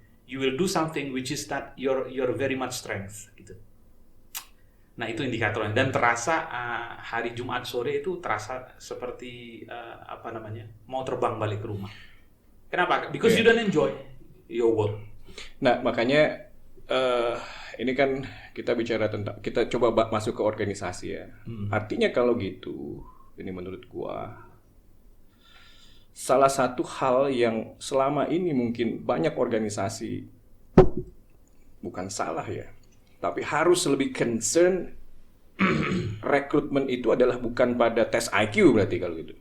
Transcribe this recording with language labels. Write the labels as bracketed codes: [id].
[en] You will do something which is that your very much strength gitu. [id] Nah, itu indikatornya dan terasa hari Jumat sore itu terasa seperti mau terbang balik ke rumah. Kenapa? [en] Because you don't enjoy your work. [id] Nah, makanya ini kan kita bicara tentang, kita coba masuk ke organisasi ya. Artinya kalau gitu, ini menurut gua salah satu hal yang selama ini mungkin banyak organisasi, bukan salah ya, tapi harus lebih concern rekrutmen itu adalah bukan pada tes IQ berarti kalau gitu.